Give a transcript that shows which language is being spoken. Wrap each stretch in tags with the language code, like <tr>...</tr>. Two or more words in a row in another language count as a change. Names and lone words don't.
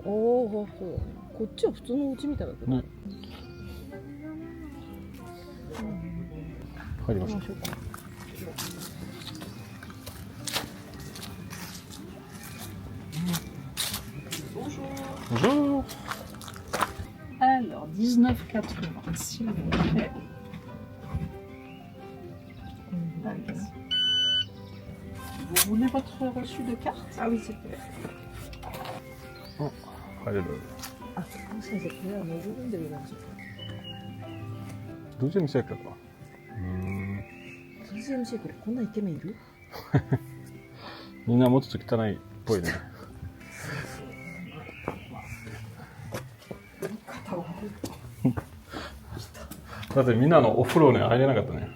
<ja>おお、こっちは普通の家みたいだけど。ね。入りましょう。Bonjour.</ja> <fr>Alors, 19,80 s'il vous plaît. Vous voulez votre reçu de carte? Ah oui, c'est vrai.</fr> <ja>入れる。あ、もしかしてこれは潜るんでるな。どっちにしようか。 TGMC これこんなイケメンいる？みんなもうちょっと汚いっぽいね。だってみんなのお風呂に入れなかったね。</ja>